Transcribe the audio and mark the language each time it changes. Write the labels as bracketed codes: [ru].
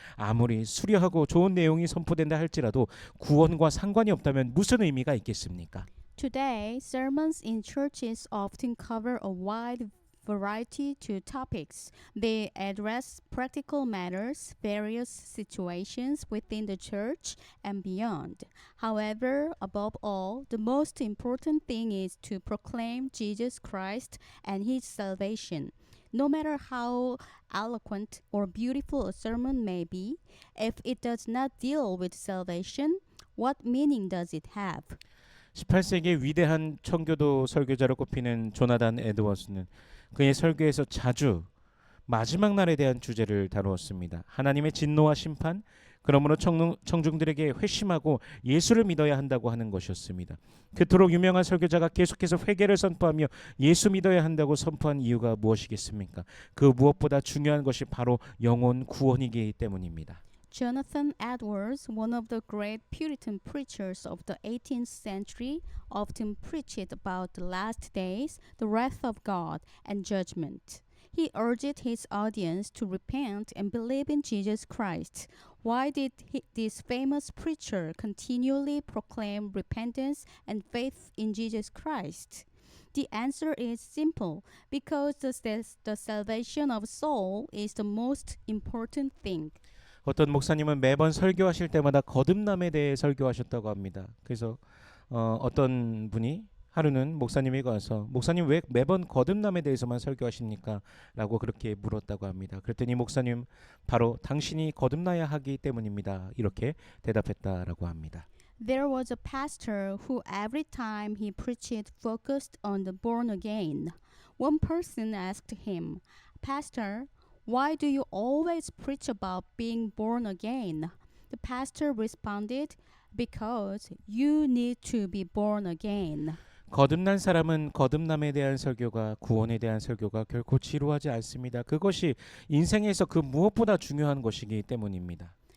[ko] 아무리 수려하고 좋은 내용이 선포된다 할지라도 구원과 상관이 없다면 무슨 의미가 있겠습니까? [en] Today, sermons in churches often cover a wide variety to topics. They address practical matters, various situations within the church and beyond. However, above all, the most important thing is to proclaim Jesus Christ and His salvation. No matter how eloquent or beautiful a sermon may be, if it does not deal with salvation, what meaning does it have? [ko] 18세기의 위대한 청교도 설교자로 꼽히는 조나단 에드워스는 그의 설교에서 자주 마지막 날에 대한 주제를 다루었습니다. 하나님의 진노와 심판, 그러므로 청중들에게 회심하고 예수를 믿어야 한다고 하는 것이었습니다. 그토록 유명한 설교자가 계속해서 회개를 선포하며 예수 믿어야 한다고 선포한 이유가 무엇이겠습니까? 그 무엇보다 중요한 것이 바로 영혼 구원이기 때문입니다. [en] Jonathan Edwards, one of the great Puritan preachers of the 18th century, often preached about the last days, the wrath of God, and judgment. He urged his audience to repent and believe in Jesus Christ. Why did this famous preacher continually proclaim repentance and faith in Jesus Christ? The answer is simple, because the salvation of soul is the most important thing. [ko] 어떤 목사님은 매번 설교하실 때마다 거듭남에 대해 설교하셨다고 합니다. 그래서 어떤 분이 하루는 목사님에게 와서 목사님 왜 매번 거듭남에 대해서만 설교하십니까? 라고 그렇게 물었다고 합니다. 그랬더니 목사님 바로 당신이 거듭나야 하기 때문입니다. 이렇게 대답했다라고 합니다. [en] There was a pastor who every time he preached focused on the born again. One person asked him, "Pastor, Why do you always preach about being born again? The pastor responded, Because you need to be born again. [ko] 거듭난 사람은 거듭남에 대한 설교가 구원에 대한 설교가 결코 지루하지 않습니다. 그것이 인생에서 그 무엇보다 중요한 것이기 때문입니다.